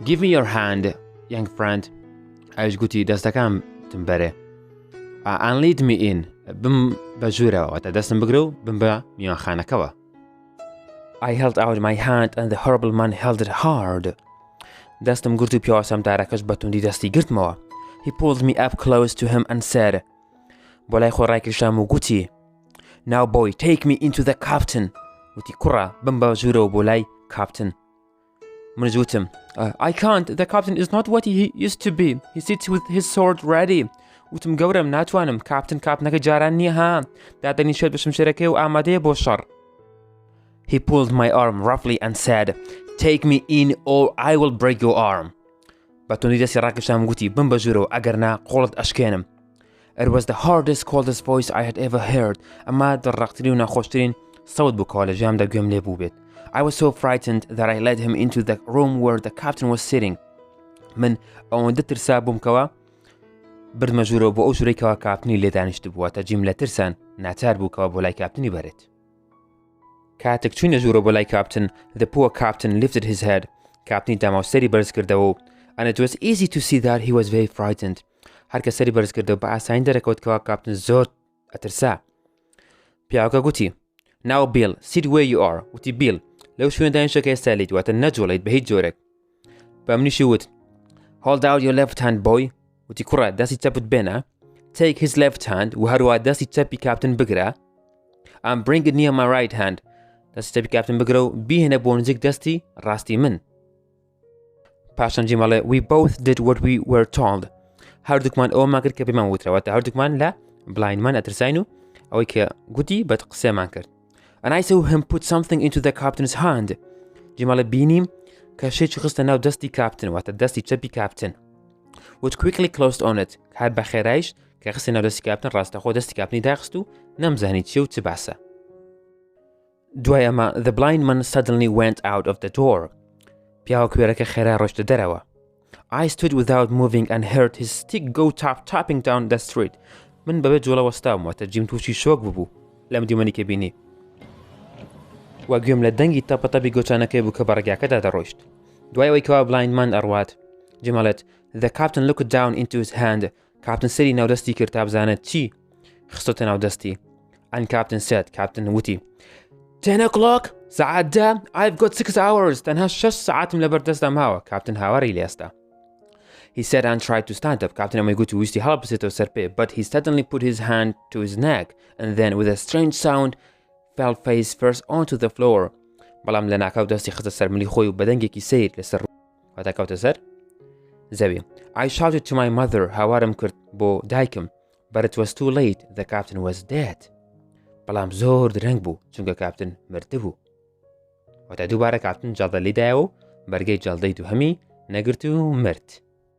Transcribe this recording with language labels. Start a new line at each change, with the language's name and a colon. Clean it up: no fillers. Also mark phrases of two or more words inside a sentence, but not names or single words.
English: Give me your hand, young friend.
Central Kurdish: ئەویش گوتی دەستەکەم تمبەرێ.
English: And lead me in.
Central Kurdish: بم بە ژوورەوە واتە دەستم بگرە و بم بە میوانخانەکەوە.
English: I held out my hand and the horrible man held it hard.
Central Kurdish: دەستم گرت و پیاوە سەمتارەکەش بە توندی دەستی گرتمەوە.
English: He pulled me up close to him and said,
Central Kurdish: بۆ لای خۆ ڕایکێشام و گوتی
English: Now boy, take me into the captain.
Central Kurdish: وتی کوڕە بم بە ژوورەوە بۆ لای کاپتن. منش وتم
English: I can't. The captain is not what he used to be. He sits with his sword ready.
Central Kurdish: وتم گەورم ناتوانم کاپتنەکە جاران نییە ها دادەنیشێت بە شمشێرەکەی و ئامادەیە بۆ شەڕ.
English: He pulled my arm roughly and said, Take me in or I will break your arm.
Central Kurdish: بە توندی دەستی ڕاکێشام گوتی بم بە ژوورەوە ئەگەر نا قۆڵت ئەشکێنم.
English: It was the hardest, coldest voice I had ever heard.
Central Kurdish: ئەمە دڕاقترین و ناخۆشترین سەوت بوو کەوا لە ژیانمدا گوێم لێ بوو بێت.
English: I was so frightened that I led him into the room where the captain was sitting.
Central Kurdish: من ئەوەندە ترسا بووم کەوا بردمە ژوورەوە بۆ ئەو ژوورەیەکەوە کاپتنی لێ دانیشت بووە تا جیم لە ترسان ناچار بوو کەوا بۆ لای کاپتنی بەرێت. کاتێک چووینە ژوورەوە بۆ لای کاپتن,
English: the poor captain lifted his head.
Central Kurdish: کاپتنی داماوسەری بەرز کردەوە
English: and it was easy to see that he was very frightened.
Central Kurdish: هەر کە سەری بەرز کردەوە بە ئاسانی دەرەکەوت کەوا کاپتن زۆر ئەترسا. پیاوەکە گوتی
English: Now Bill, sit where you are.
Central Kurdish: وتی بیل لەو شوێنە دانیشتە کە ئێستا لیت واتە نەجۆڵیت بە هیچ جۆرێک. بە منیشی وت
English: Hold out your left hand boy.
Central Kurdish: وتی کوڕە دەستی چەپت بێنە.
English: Take his left hand
Central Kurdish: و هەروە دەستی چەپی کاپتن بگرە.
English: And bring it near my right hand.
Central Kurdish: دەستی چەپی کاپتن بگرە و بیهێنە بۆ نزیک دەستی ڕاستی من. پاشان جیمەڵێ
English: We both did what we were told.
Central Kurdish: هەردووکمان ئەوەمان کرد کە پێمان وترەوە تا هەردووکمان لە بڵایندمان ئەترساین و ئەوەی کە گوتی بەد قسەمان کرد.
English: And I saw him put something into the captain's hand.
Central Kurdish: جیمەڵێ بینیم کە شێکی خستە ناو دەستی کاپتن واتە دەستی چەپی کاپتن.
English: Which quickly closed on it.
Central Kurdish: هەر بە خێرایش کە خستە ناو دەستی کاپتن ڕاستەخۆ دەستی کاپتنی داخست و نەمزانی چی و چ باسە. دوای ئەمە
English: the blind man suddenly went out of the door.
Central Kurdish: پیاوە کوێرەکە خێرا ڕۆشتە دەرەوە.
English: I stood without moving and heard his stick go tapping down the street.
Central Kurdish: من بەبێ جۆڵە وەستاوم واتە جیم تووشی شۆک ببوو لەم دیومەنی کە بینی. و گوێم لە دەنگی تەپەتەبی گۆچانەکەی بوو کە بە ڕێگاکەدا دەڕۆیشت. دوای ئەوەی کەوا بلایندمان ئەڕوات.
English: جیمەڵێت The captain looked down into his hand.
Central Kurdish: کاپتن سەری ناودەستی کرد تا بزانێت چی خستۆتە ناودەستی.
English: And captain said.
Central Kurdish: کاپتن وتی 10 o'clock. ساعات دا.
English: I've got 6 hours.
Central Kurdish: تەنها 6 ساعتم لەبەردەستدا ماوە. کاپتن هاواری لێستا.
English: He said and tried to stand up.
Central Kurdish: کاپتن ئەمەی گوتی ویستی هەڵبسێتەوە سەر پێ.
English: But he suddenly put his hand to his neck and then with a strange sound fell face first onto the floor.
Central Kurdish: بەڵام لە ناکاو دەستی خستە سەر ملی خۆی و بەدەنگێکی سیر لەسەر واتە کەوتە سەر زەوی.
English: I shouted to my mother.
Central Kurdish: هاوارم کرد بۆ دایکم.
English: But it was too late. The captain was dead.
Central Kurdish: بەڵام زۆر درەنگ بوو چونکە کاپتن مرده بوو. واتە دووبارە کاپتن جەڵدە لێدایەوە و بەرگەی جەڵدەی دووهەمی نەگرت و مرد.